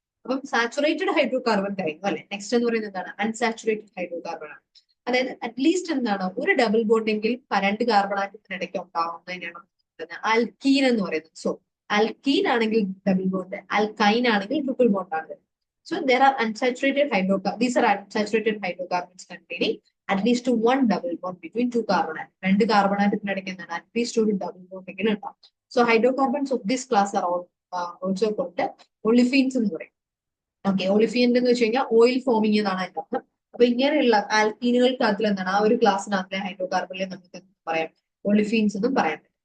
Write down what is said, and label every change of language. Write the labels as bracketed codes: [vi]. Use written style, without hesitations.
[ml] അപ്പം saturated hydro carbon കഴിഞ്ഞു അല്ലെ. നെക്സ്റ്റ് എന്ന് പറയുന്നത് എന്താണ് അൺസാച്ചുറേറ്റഡ് ഹൈഡ്രോ കാർബൺ ആണ്. അതായത് അറ്റ്ലീസ്റ്റ് എന്താണ് ഒരു ഡബിൾ ബോണ്ട് എങ്കിലും രണ്ട് കാർബൺ ആറ്റത്തിനിടയ്ക്ക് ഉണ്ടാവുന്നതിനാണ് ആൽക്കീൻ എന്ന് പറയുന്നത്. സോ ആൽക്കീൻ ആണെങ്കിൽ ഡബിൾ ബോണ്ട്, ആൽക്കൈൻ ആണെങ്കിൽ ട്രിപ്പിൾ ബോണ്ട് ആണ്. [en] So there are unsaturated hydrocarbons. These are unsaturated hydrocarbons containing at least one double bond between two carbon atoms. [ml] രണ്ട് കാർബൺ ആറ്റത്തിനിടയ്ക്ക് എന്താണ് at least ഒരു ഡബിൾ ബോണ്ട് എങ്കിലും ഉണ്ടാവും. [en] so hydrocarbons of this class are also called olefins [ml] എന്ന് പറയും. Okay, ഒളിഫീൻ എന്ന് വെച്ച് കഴിഞ്ഞാൽ ഓയിൽ ഫോമിംഗ് എന്നാണ് അതിന്റെ അർത്ഥം. അപ്പൊ ഇങ്ങനെയുള്ള ആൽക്കീനുകൾക്കകത്തിൽ എന്താണ് ആ ഒരു ക്ലാസ്സിനകത്തിലെ ഹൈഡ്രോകാർബണിലെ നമുക്ക് പറയാം ഒളിഫീൻസ് എന്നും പറയാൻ പറ്റും.